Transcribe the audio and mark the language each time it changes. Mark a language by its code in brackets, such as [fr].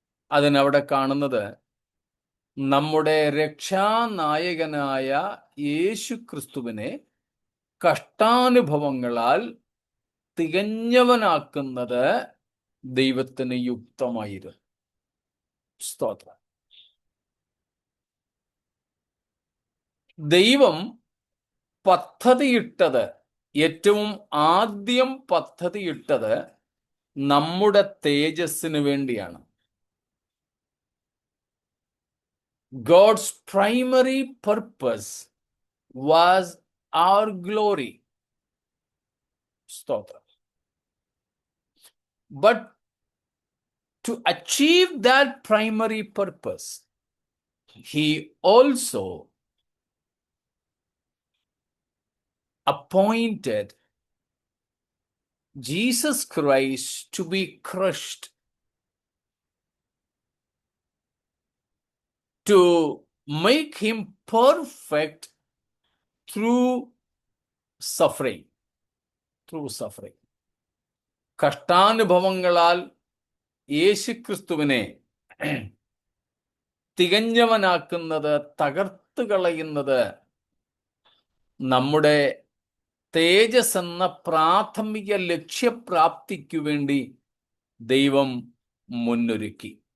[ml] അതിനവിടെ കാണുന്നത്, നമ്മുടെ രക്ഷാനായകനായ യേശു ക്രിസ്തുവിനെ കഷ്ടാനുഭവങ്ങളാൽ തികഞ്ഞവനാക്കുന്നത് ദൈവത്തിന് യുക്തമായിരുന്നു. സ്തോത്രം. ദൈവം പദ്ധതിയിട്ടത്, ഏറ്റവും ആദ്യം പദ്ധതിയിട്ടത് നമ്മുടെ തേജസ്സിന് വേണ്ടിയാണ്. [en] God's primary purpose was our glory. Stotram. But to achieve that primary purpose, he also appointed Jesus Christ to be crushed, to make him perfect through suffering. [ml] കഷ്ടാനുഭവങ്ങളാൽ യേശുക്രിസ്തുവിനെ തികഞ്ഞവനാക്കുന്നത്, തകർത്ത് കളയുന്നത് നമ്മുടെ തേജസ് എന്ന പ്രാഥമിക ലക്ഷ്യപ്രാപ്തിക്കു വേണ്ടി ദൈവം മുന്നൊരുക്കി.